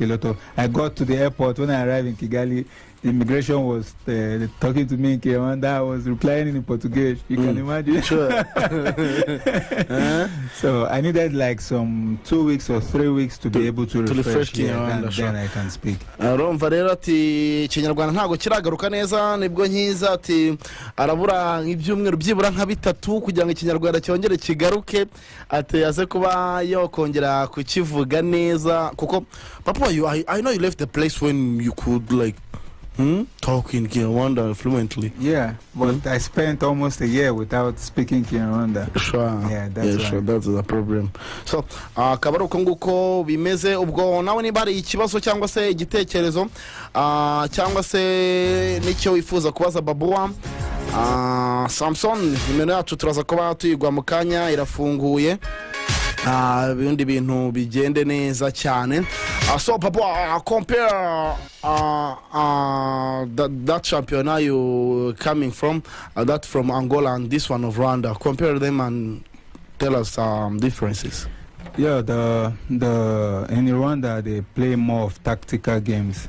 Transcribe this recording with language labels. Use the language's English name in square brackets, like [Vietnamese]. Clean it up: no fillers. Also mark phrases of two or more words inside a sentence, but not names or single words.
[English] I got to the airport when I arrived in Kigali. immigration was talking to me in Kinyarwanda, I was replying in Portuguese. You can imagine. Sure. So I needed like some 2 weeks or 3 weeks to be able to refresh Kinyarwanda, then I can speak. [Kinyarwanda] urumva rero ati ikinyarwanda ntabwo kiragaruka neza nibwo nkiza ati arabura ibyumweru byibura nka bitatu kugira ngo ikinyarwanda cyongere kigaruke ati aze kuba yokongera kukivuga neza kuko papa [English] I know you left the place when you could like talk in Kinyarwanda fluently. Yeah, but I spent almost a year without speaking Kinyarwanda. Sure. Yeah, that's sure, that's the problem. [Kinyarwanda] So akaba ari uko nguko bimeze ubwo nawe niba hari ikibazo cyangwa se igitekerezo cyangwa se n'icyo wifuza kubaza Babuwa Sampson nimero yacu turaza kuba tuyigwa mu kanya irafunguye ibindi bintu bigende neza cyane. [English] So Babuwa compare that championnat you coming from that from Angola and this one of Rwanda, compare them and tell us differences. Yeah, the in Rwanda they play more of tactical games.